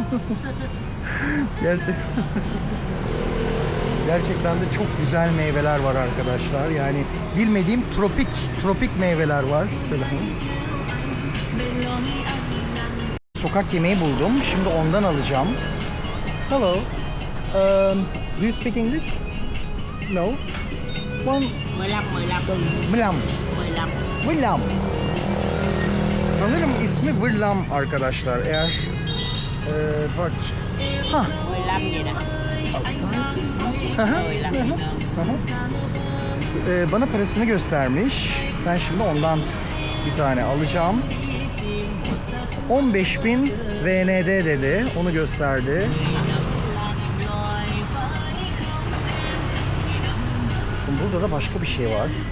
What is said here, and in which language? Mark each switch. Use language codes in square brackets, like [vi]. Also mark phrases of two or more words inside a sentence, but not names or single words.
[tr] Gerçekten de çok güzel meyveler var arkadaşlar. Yani bilmediğim tropik meyveler var. Selam. Sokak yemeği buldum. Şimdi ondan alacağım. [en] Hello. Do you speak English? No. One. 15. [tr] Vırlam. Sanırım ismi Vırlam arkadaşlar. Eğer bak. Ha. [vi] 15 vậy nè. Hı hı. 15 nghìn đồng. [tr] Bana parasını göstermiş. Ben şimdi ondan bir tane alacağım. 15.000 VND dedi. Onu gösterdi. Burada da başka bir şey var.